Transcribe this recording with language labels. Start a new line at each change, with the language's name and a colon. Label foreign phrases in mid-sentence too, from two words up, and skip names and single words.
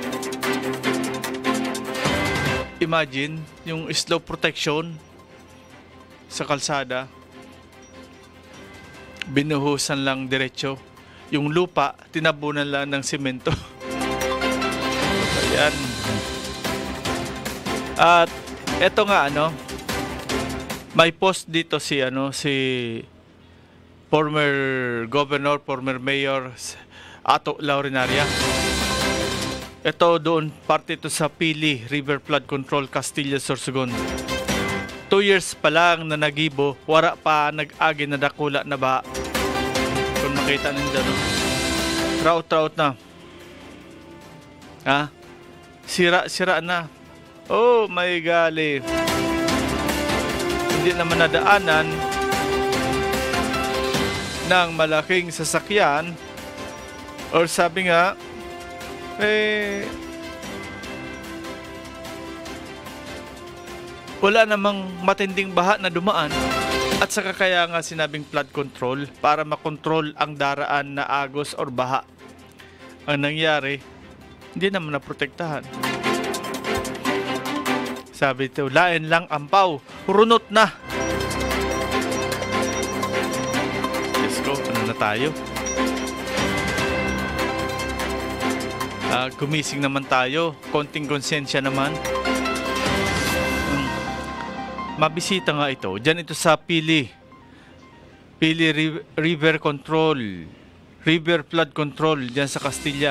Filipino: Imagine yung
English: slope protection
Filipino: sa kalsada, binuhusan lang diretso. Yung lupa, tinabunan lang ng semento. Ayan. At eto nga may post dito si
English: former governor, former mayor
Filipino: Ato Laurinaria. Ito doon, parte ito sa Pili River Flood Control, Castilla, Sorsogon.
Bikol: 2 years pa lang na nagibo, wara pa nag-agi na dakula na ba. Kung makita ninyo trout na. Sira na.
English: Oh my gali.
Filipino: Hindi naman nadaanan ng malaking sasakyan, or sabi nga wala namang matinding baha na dumaan, at saka kaya nga sinabing
English: flood control
Filipino: para makontrol ang daraan na agos or baha. Ang nangyari, hindi naman naprotektahan.
Bikol: Sabi ito, lain lang ampaw, runot na.
English: Let's go,
Filipino: na tayo? Gumising naman tayo, konting konsensya naman. Mabisita nga ito. Diyan ito sa Pili River Control, River Flood Control diyan sa Castilla.